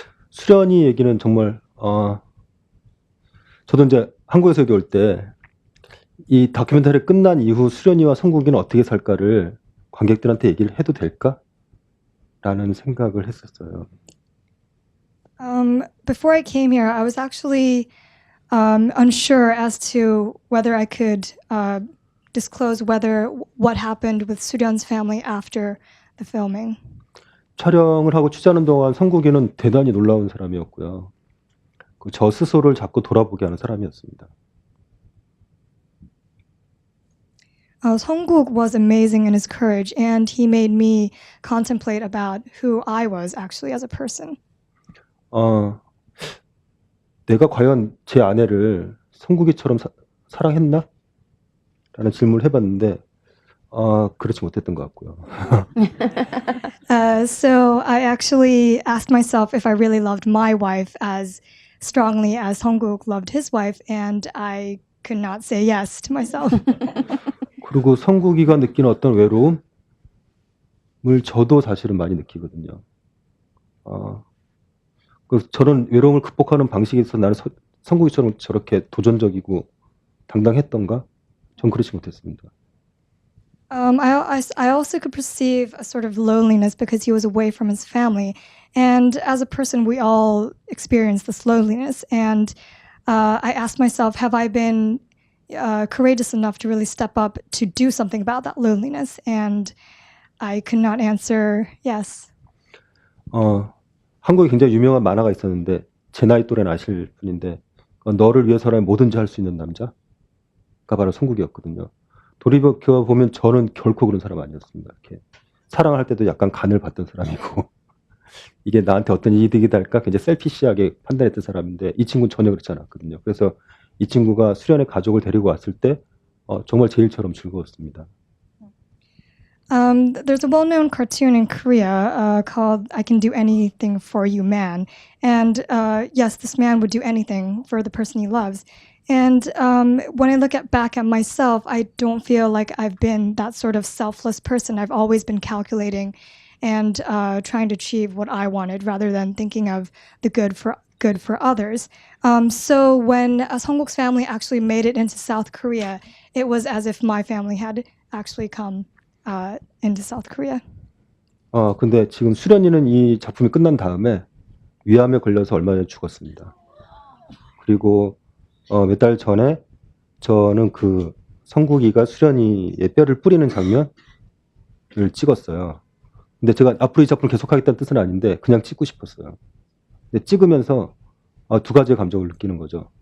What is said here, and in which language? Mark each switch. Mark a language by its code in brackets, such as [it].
[ko] 수련이 얘기는 정말 저도 이제 한국에서 여기 올 때 이 다큐멘터리 끝난 이후 수련이와 성국이는 어떻게 살까를 관객들한테 얘기를 해도 될까? 라는 생각을 했었어요. [en] Before I came here, I was actually unsure as to whether I could disclose what happened with Suryeon's family after the filming. [ko] 촬영을 하고 취재하는 동안 성국이는 대단히 놀라운 사람이었고요. 저 스스로를 자꾸 돌아보게 하는 사람이었습니다. [en] Songguk was amazing in his courage, and he made me contemplate about who I was actually as a person. [ko] 내가 과연 제 아내를 성국이처럼 사랑했나? 라는 질문을 해봤는데 그렇지 못했던 것 같고요. [en] So I actually asked myself if I really loved my wife as strongly as Songguk loved his wife, and I could not say yes to myself. [ko] 그리고 성국이가 느끼는 어떤 외로움을 저도 사실은 많이 느끼거든요. 저런 외로움을 극복하는 방식에 있어서 나는 성국이처럼 저렇게 도전적이고 당당했던가? 전 그렇지 못했습니다. [en] I also could perceive a sort of loneliness because he was away from his family. And as a person, we all experience this loneliness. And I asked myself, have I been courageous enough to really step up to do something about that loneliness? And I could not answer yes. [ko] 한국에 굉장히 유명한 만화가 있었는데 제 나이 또래는 아실 분인데 너를 위해서라면 뭐든지 할 수 있는 남자가 바로 성국이었거든요. 돌이켜 보면 저는 결코 그런 사람 아니었습니다. 이렇게 사랑할 때도 약간 간을 봤던 사람이고 이게 나한테 어떤 이득이 될까 굉장히 셀피시하게 판단했던 사람인데 이 친구는 전혀 그렇지 않았거든요. 그래서 이 친구가 수련회 가족을 데리고 왔을 때 정말 제일처럼 즐거웠습니다. [en] There's a well-known cartoon in Korea called "I Can Do Anything for You, Man," and yes, this man would do anything for the person he loves. And when I look back at myself, I don't feel like I've been that sort of selfless person. I've always been calculating and trying to achieve what I wanted, rather than thinking of the good for others. So when Seongguk's family actually made it into South Korea, it was as if my family had actually come into South Korea. [ko] 근데 지금 수련이는 이 작품이 끝난 다음에 위암에 걸려서 얼마 전에 죽었습니다. 그리고 몇 달 전에 저는 그 성국이가 수련이의 뼈를 뿌리는 장면을 찍었어요. 근데 제가 앞으로 이 작품을 계속하겠다는 뜻은 아닌데 그냥 찍고 싶었어요. 근데 찍으면서 두 가지의 감정을 느끼는 거죠.